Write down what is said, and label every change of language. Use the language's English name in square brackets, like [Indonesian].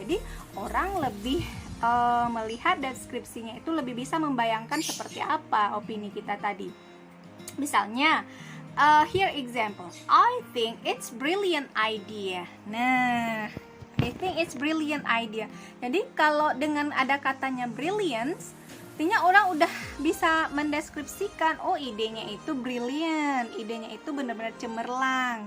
[Indonesian] Jadi orang lebih melihat deskripsinya itu lebih bisa membayangkan seperti apa opini kita tadi. [English] Misalnya, here example, I think it's brilliant idea. Nah, I think it's brilliant idea. [Indonesian] Jadi kalau dengan ada katanya brilliance, artinya orang udah bisa mendeskripsikan, oh idenya itu brilliant, idenya itu benar-benar cemerlang.